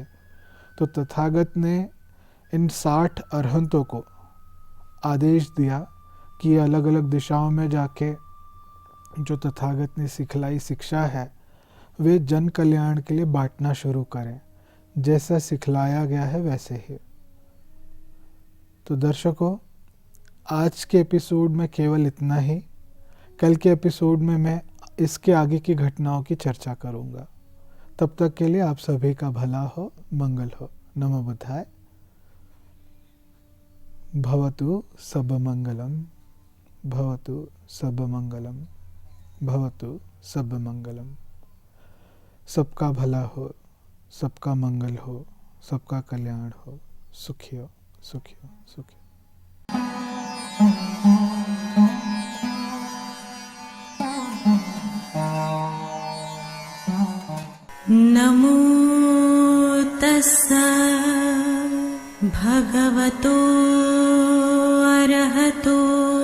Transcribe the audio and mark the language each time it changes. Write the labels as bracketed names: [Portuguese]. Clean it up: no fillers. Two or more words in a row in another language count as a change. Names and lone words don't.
[Hindi] तो तथागत ने इन 60 अरहंतों को आदेश दिया कि अलग अलग दिशाओं में जाके जो तथागत ने सिखलाई शिक्षा है वे जन कल्याण के लिए बांटना शुरू करें, जैसा सिखलाया गया है वैसे ही। तो दर्शकों, आज के एपिसोड में केवल इतना ही। कल के एपिसोड में मैं इसके आगे की घटनाओं की चर्चा करूंगा। तब तक के लिए आप सभी का भला हो, मंगल हो। [Sanskrit] नमो बुद्धाय। [Pali] भवतु सब मंगलम, भवतु सब मंगलम, भवतु सब मंगलम। [Hindi] सबका भला हो, सबका मंगल हो, सबका कल्याण हो। सुखी हो, सुखी हो, सुखी हो। [Pali] नमो तस्सा भगवतो अरहतो